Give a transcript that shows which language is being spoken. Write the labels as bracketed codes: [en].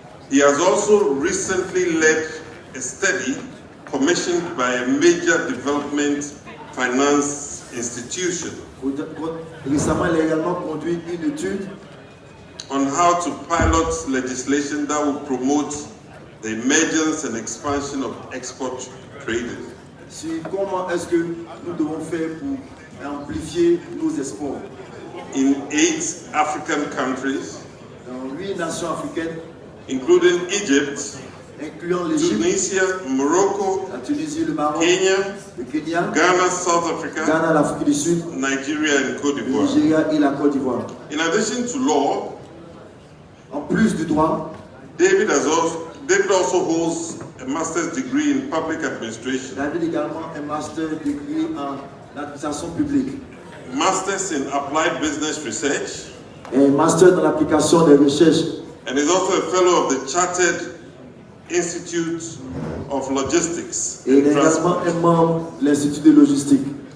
[en] He has also recently led a study commissioned by a major development finance institution [fr] Récemment, il a également conduit une étude [en] on how to pilot legislation that will promote the emergence and expansion of export trading. [fr] Sur comment est-ce que nous devons faire pour amplifier nos exports. [en] In 8 African countries, [fr] dans 8 nations africaines, [en] including Egypt, [fr] incluant l'Égypte, [en] Tunisia, Morocco, [fr] la Tunisie, le Maroc, le Kenya, [en] Ghana, South Africa, [fr] Ghana, l'Afrique du Sud, [en] Nigeria and Côte [fr] le [en] d'Ivoire. [fr] Nigeria et la Côte d'Ivoire. [en] In addition to law, [fr] en plus du droit, [en] David also holds a master's degree in public administration. [fr] David également un [en] master degree [fr] en administration publique. [en] Masters in applied business research. [fr] Et master dans l'application des recherches. [en] And is also a fellow of the Chartered Institute of Logistics. [fr] Et il est également un membre de l'Institut de logistique.